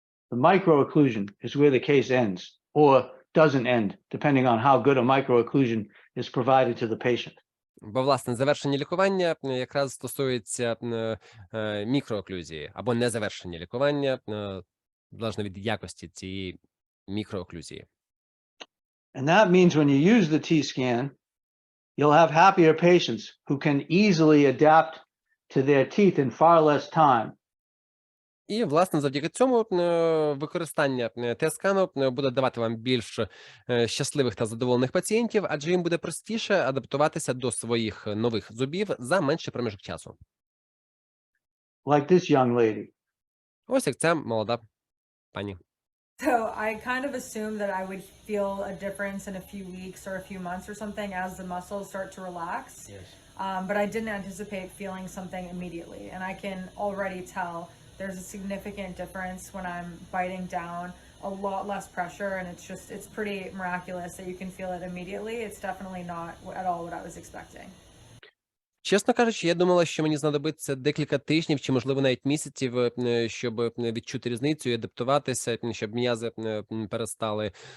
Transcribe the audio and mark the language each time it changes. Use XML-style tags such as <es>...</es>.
<en>The micro-occlusion is where the case ends or doesn't end, depending on how good a micro-occlusion is provided to the patient.</en> <uk>Бо, власне, завершення лікування якраз стосується мікрооклюзії або незавершення лікування, залежно від якості цієї мікрооклюзії.</uk> <en>And that means when you use the T-scan, you'll have happier patients who can easily adapt to their teeth in far less time.</en> <uk>І, власне, завдяки цьому використання Т-скану буде давати вам більш щасливих та задоволених пацієнтів, адже їм буде простіше адаптуватися до своїх нових зубів за менший проміжок часу.</uk> <en>Like this young lady.</en> <uk>Ось як ця молода пані.</uk> <en>So I kind of assumed that I would feel a difference in a few weeks or a few months or something as the muscles start to relax. Yes. But I didn't anticipate feeling something immediately. And I can already tell there's a significant difference when I'm biting down, a lot less pressure, and it's pretty miraculous that you can feel it immediately. It's definitely not at all what I was expecting.</en> <uk>Чесно кажучи, я думала, що мені знадобиться декілька тижнів чи, можливо, навіть місяців, щоб відчути різницю і адаптуватися, щоб м'язи перестали.</uk>